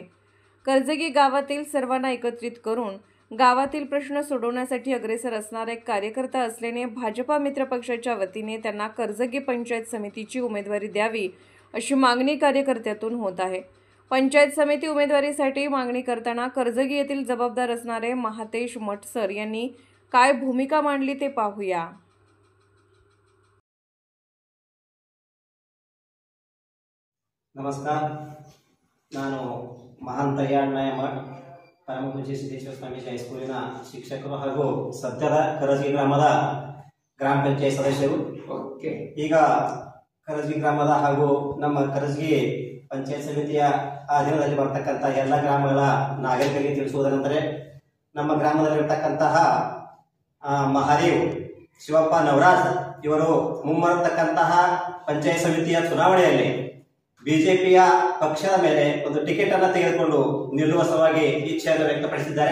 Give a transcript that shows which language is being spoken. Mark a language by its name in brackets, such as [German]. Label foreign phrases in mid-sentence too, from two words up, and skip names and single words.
[Marathi] कर्जगी गावातील सर्वांना एकत्रित करून गावातील प्रश्न सोडवण्यासाठी अग्रेसर असणारा एक कार्यकर्ता असल्याने भाजपा मित्र पक्षाच्या वतीने त्यांना कर्जगी पंचायत समितीची उमेदवारी द्यावी अशी मागणी कार्यकर्त्यातून होत आहे। पंचायत समिती उमेदवारीसाठी मागणी करताना कर्जगी येथील जबाबदार असणारे महातेश मटसर यांनी काय भूमिका मांडली ते पाहूया। नमस्कार, [Kannada] ನಾನು ಮಹಾಂತಯ್ಯ ಅಣ್ಣಯ್ಯ ಮಠ ಪರಮಪೂಜ್ಯ ಸಿದ್ದೇಶ್ವರ ಸ್ವಾಮೀಜಿ ಹೈಸ್ಕೂಲಿನ ಶಿಕ್ಷಕರು ಹಾಗೂ ಸದ್ಯದ ಕರಜಗಿ ಗ್ರಾಮದ ಗ್ರಾಮ ಪಂಚಾಯತ್ ಸದಸ್ಯರು। ಈಗ ಕರಜಗಿ ಗ್ರಾಮದ ಹಾಗೂ ನಮ್ಮ ಕರಜಗಿ पंचायत समितिಯ ಅಧೀನದಲ್ಲಿ ಬರತಕ್ಕಂತ ಎಲ್ಲ ಗ್ರಾಮಗಳ ನಾಗರಿಕರಿಗೆ ತಿಳಿಸುವುದೆಂದರೆ ನಮ್ಮ ಗ್ರಾಮದಲ್ಲಿರತಕ್ಕಂತಹ ಮಹಾದೇವ್ ಶಿವಪ್ಪ ನವರಾಜ್ ಇವರು ಮುಂಬರತಕ್ಕಂತಹ ಪಂಚಾಯತ್ ಸಮಿತಿಯ ಚುನಾವಣೆಯಲ್ಲಿ ಬಿಜೆಪಿಯ ಪಕ್ಷದ ಮೇಲೆ ಒಂದು ಟಿಕೆಟ್ ಅನ್ನು ತೆಗೆದುಕೊಂಡು ನಿಲ್ಲುವ ಸಲುವಾಗಿ ಇಚ್ಛೆಯನ್ನು ವ್ಯಕ್ತಪಡಿಸಿದ್ದಾರೆ।